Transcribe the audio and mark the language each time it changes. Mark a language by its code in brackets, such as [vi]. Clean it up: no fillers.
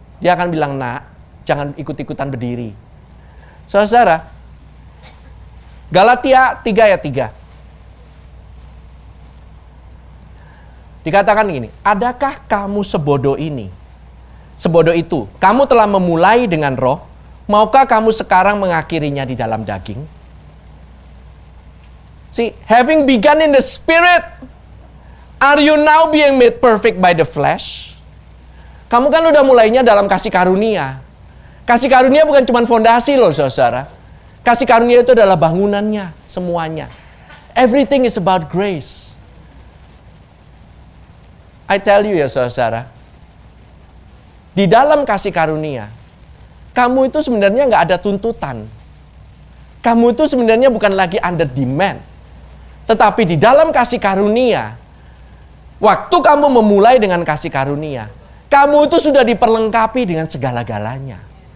[id] Dia akan bilang, nak, jangan ikut-ikutan berdiri. Saudara, Galatia 3 ayat 3. Dikatakan gini, adakah kamu sebodoh ini? Sebodoh itu, kamu telah memulai dengan roh, maukah kamu sekarang mengakhirinya di dalam daging? [en] See, having begun in the spirit, are you now being made perfect by the flesh? [id] Kamu kan udah mulainya dalam kasih karunia. Kasih karunia bukan cuma fondasi loh saudara. Kasih karunia itu adalah bangunannya, semuanya. [en] Everything is about grace. I tell you [id] ya saudara, di dalam kasih karunia, kamu itu sebenarnya nggak ada tuntutan. Kamu itu sebenarnya bukan lagi [en] under demand. [id] Tetapi di dalam kasih karunia, waktu kamu memulai dengan kasih karunia, kamu itu sudah diperlengkapi dengan segala-galanya.